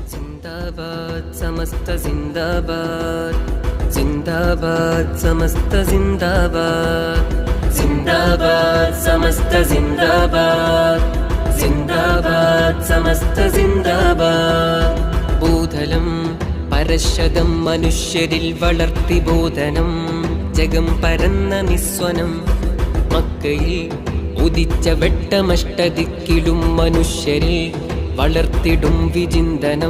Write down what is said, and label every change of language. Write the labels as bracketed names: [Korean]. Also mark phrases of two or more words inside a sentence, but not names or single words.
[Malayalam] സിന്ദാബാദ് സമസ്ത സിന്ദാബാദ്, സിന്ദാബാദ് സമസ്ത സിന്ദാബാദ്, സിന്ദാബാദ് സമസ്ത സിന്ദാബാദ്, സിന്ദാബാദ് സമസ്ത സിന്ദാബാദ്. ഭൂതലം പരശതം മനുഷ്യരിൽ വളർത്തി ബോധനം, ജഗം പരന്ന നിസ്വനം. മക്കയിൽ ഉദിച്ച വെട്ടമഷ്ടദിക്കിലും മനുഷ്യരിൽ വളർത്തിടും വിചിന്തനം.